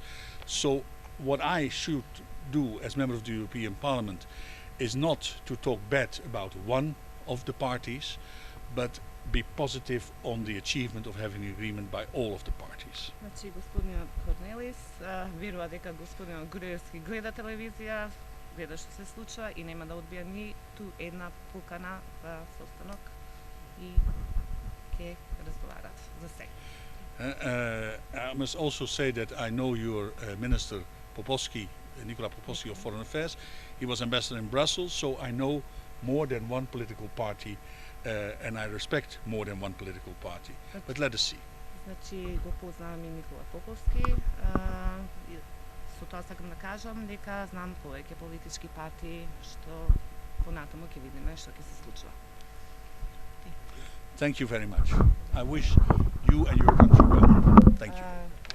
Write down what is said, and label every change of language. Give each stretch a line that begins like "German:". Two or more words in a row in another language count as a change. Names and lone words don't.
English: So what I should do as member of the European Parliament is not to talk bad about one of the parties, but be positive on the achievement of having an agreement by all of the parties.
Macedonian: Значи, господинот Корнелис верува дека господинот Груевски гледа телевизија, гледа што се случува и нема да одбија ниту една покана за состанок и ќе разговарат за се.
English: I must also say that I know your Minister Popovski, Nicola Popovski of Foreign Affairs. He was ambassador in Brussels, so I know more than one political party and I respect more than one political party. But let us see.
Macedonian: Значи, го познавам и Никола Поповски. Со тоа сакам да кажам дека знам повеќе политички партии што понатаму ќе видиме што ќе се случува.
English: Thank you very much. I wish you and your country well. Thank you.